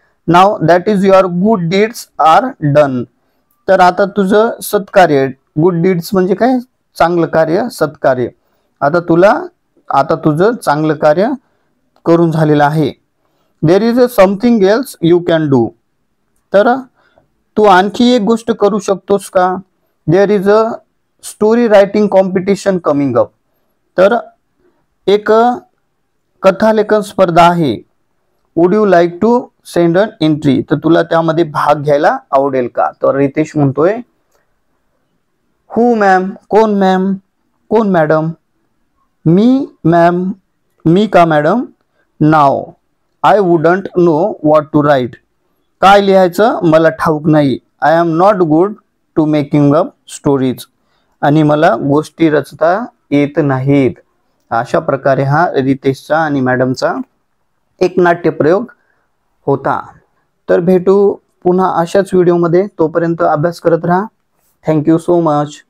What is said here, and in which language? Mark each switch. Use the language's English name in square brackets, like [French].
[English] नाव that is your good deeds are done. [Marathi] तर आता तुझं सत्कार्य, गुड डीड्स म्हणजे काय, चांगलं कार्य, सत्कार्य. आता तुझं चांगलं कार्य करून झालेलं आहे. [English] There is a something else you can do. [Marathi] तर तू आणखी एक गोष्ट करू शकतोस का? [English] There is a story writing competition coming up. [Marathi] तर एक कथालेखन स्पर्धा आहे. [English] Would you like to send an entry. [Marathi] तर तुला त्यामध्ये भाग घ्यायला आवडेल का? तर रितेश म्हणतोय [English] who ma'am, [Marathi] कोण मॅम, कोण मॅडम? मी मॅम, मी का madam? [English] नाव I wouldn't know what to write. [Marathi] काय लिहायचं मला ठाऊक नाही. [English] I am not good to making up stories. [Marathi] आणि मला गोष्टी रचता येत नाहीत. अशा प्रकारे हा रितेशचा आणि मॅडमचा एक नाट्यप्रयोग होता. तर भेटू पुन्हा अशाच व्हिडिओमध्ये. तोपर्यंत अभ्यास करत राहा. [English] Thank you so much.